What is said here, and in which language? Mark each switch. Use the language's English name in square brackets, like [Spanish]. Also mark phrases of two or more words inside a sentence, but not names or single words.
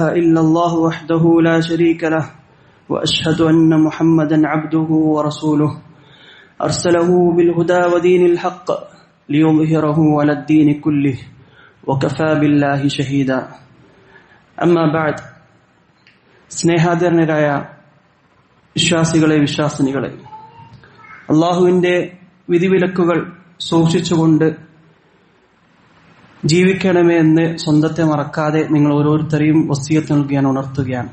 [Arabic] إلا الله وحده لا شريك له وأشهد أن محمدا عبده ورسوله أرسله بالهدى ودين الحق ليظهره على الدين كله وكفى بالله شهيدا أما بعد [Malayalam] സ്നേഹാദരനരായ വിശ്വാസികളെ വിശ്വാസിനികളെ, അള്ളാഹുവിന്റെ വിധിവിലക്കുകൾ സൂക്ഷിച്ചുകൊണ്ട് ജീവിക്കണമേ എന്ന് സ്വന്തത്തെ മറക്കാതെ നിങ്ങൾ ഓരോരുത്തരെയും വസിയത്ത് നൽകിയാണ്, ഉണർത്തുകയാണ്.